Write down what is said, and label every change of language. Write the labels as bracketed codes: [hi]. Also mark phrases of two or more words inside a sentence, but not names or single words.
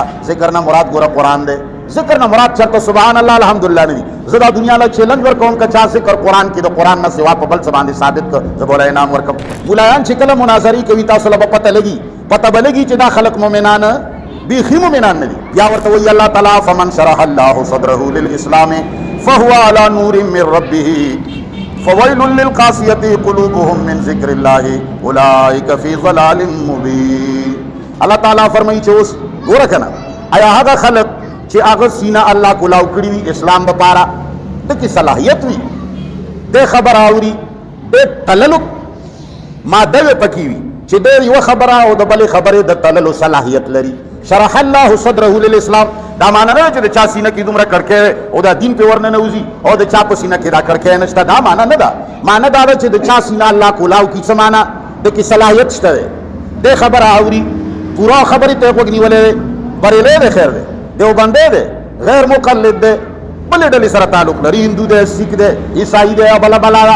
[ps] ذکر نه مراد ګوره قرآن دی. ذکر نه مراد چرته [ar] سبحان الله الحمدلله [ps] نه دي. زه دا دنیا له چیلنج ورکوم که چا ذکر قرآن کې د قرآن نه سوا په بل څه باندې ثابت کړ، زه به له انعام ورکوم. مولایان چې کله مناظرې کوي تاسو له به پته به لګي چې دا خلق مؤمنان بیخي مؤمنان نه دي. بیا ورته وایي [ar] الله تعالی فمن شرح الله صدره للاسلام فهو على نور من ربه فويل للقاسية قلوبهم من ذكر الله اولئك في ضلال مبين. [ps] الله تعالی فرمایي چې اوس ګوره کنه، آیا هغه خلق چې هغه سینه الله کولاو کړی وي اسلام لپاره، د کې صلاحیت وي، د خبر اوري، د تللو ماده پکې وي چې د یو خبره او د بلې خبرې د تللو صلاحیت لري. [ar] شرح الله صدره للاسلام [ps] دا معنی نه چې د چا سینه کې دومره کړکۍ او دا دین په ورنه نه وځي او د چا په سینه کې دا کړکۍ نشته، دا معنی نه ده. معنی دا ده چې د چا سینه الله کولاو کی څه معنی د کې صلاحیت شته ده، د خبر اوري، پورا خبرې ته وګ نیولې، بریلې ده، خیر ده، دیوبندې ده، غیر مقلد ده، بلې ډلې سره تعلق لري، هندو ده، سیک ده، عیسائی ده، بلا بلا.